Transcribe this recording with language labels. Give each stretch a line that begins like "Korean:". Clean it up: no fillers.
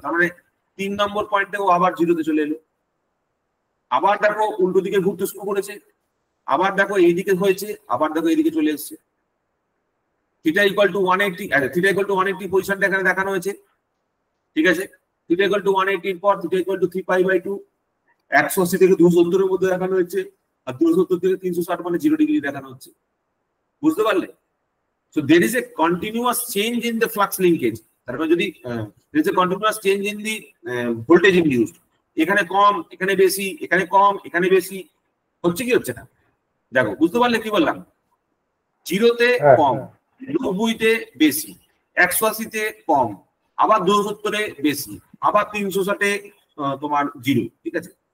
Bangla: তার মানে 3 নম্বর পয়েন্টেও আবার জিরোতে চলে এলো। আবার দেখো উল্টো দিকে ঘুরতে শুরু করেছে, আবার দেখো এইদিকে হয়েছে, আবার দেখো এইদিকে চলে এসছে। থিটা ইকুয়াল টু 180, আচ্ছা থিটা ইকুয়াল টু 180 পজিশনটা এখানে দেখানো হয়েছে, ঠিক আছে। থিটা ইকুয়াল টু 180 এর পর থিটা ইকুয়াল টু 3π/2, 180 থেকে 270 এর মধ্যে দেখানো হয়েছে, আর 270 থেকে 360 মানে 0 ডিগ্রি দেখানো হচ্ছে। বুঝতে পারলে?
English: So there is a continuous change in the flux linkage.
Bangla: তারপর যদি
English: there is a continuous change in the voltage induced,
Bangla: এখানে কম এখানে বেশি, এখানে কম এখানে বেশি, হচ্ছে কি হচ্ছে না দেখো। বুঝতে পারলে কি বললাম? 0-তে কম, 90-তে বেশি, 180-তে কম, আবার 270-এ বেশি, আবার 360-এ তোমার 0, ঠিক আছে।